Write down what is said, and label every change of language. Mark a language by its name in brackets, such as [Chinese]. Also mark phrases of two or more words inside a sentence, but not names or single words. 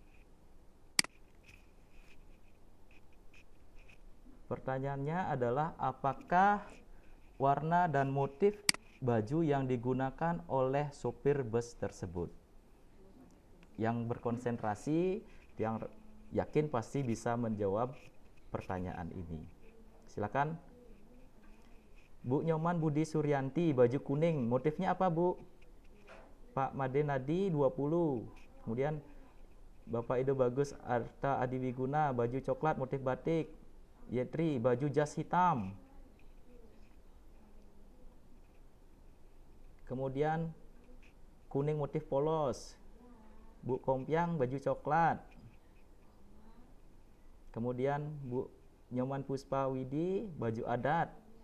[Indonesian] Pertanyaannya adalah, apakah warna dan motif baju yang digunakan oleh sopir bus tersebut? Yang berkonsentrasi, yang yakin pasti bisa menjawab pertanyaan ini. Silakan. Bu Nyoman Budi Suryanti, baju kuning, motifnya apa, Bu? Pak Made Nadi 20. Kemudian Bapak Ido Bagus Arta Adiwiguna, baju coklat motif batik. Yetri, baju jas hitam. Kemudian kuning motif polos. Bu Kompiang baju coklat. Kemudian Bu Nyoman Puspa Widi baju adat.